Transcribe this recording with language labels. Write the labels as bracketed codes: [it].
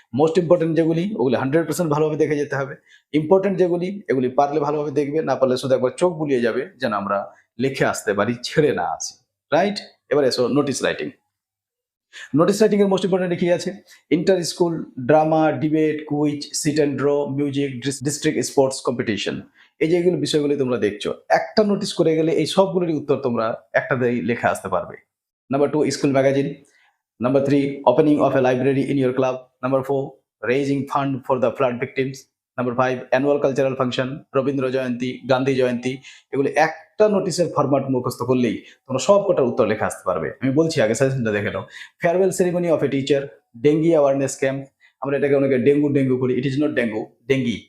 [bn] Most important যেগুলি ওগুলি 100% ভালোভাবে দেখে যেতে হবে। ইম্পর্টেন্ট যেগুলি এগুলি পারলে ভালোভাবে দেখবে, না পারলে শুধু একবার চোখ বুলিয়ে যাবে যেন আমরা লিখে আসতে পারি, ছেড়ে না আসি। রাইট? এবার এসো নোটিস রাইটিং। নোটিস রাইটিং এর মোস্ট ইম্পর্টেন্ট কি আছে? Inter school drama, debate, quiz, seat and draw, music, district sports competition. এই যে এগুলো বিষয়গুলি তোমরা দেখছো, একটা নোটিস করে গেলে এই সবগুলোরই উত্তর তোমরা একটাতেই লেখা আসতে পারবে। Number 2, school magazine. [en] Number 3, opening of a library in your club. Number 4, raising fund for the flood victims. Number 5, annual cultural function, Rabindra Jayanti, Gandhi Jayanti. [bn] এগুলো একটা নোটিশের ফরম্যাট মুখস্থ করলেই তোমরা সব কটার উত্তর লেখা আসতে পারবে। আমি বলছি, আগে সাজেশনটা দেখে নাও। Farewell ceremony of a teacher, dengue awareness camp, আমরা এটাকে অনেকে ডেঙ্গু করি, [en] it is not dengue, [bn] dengue.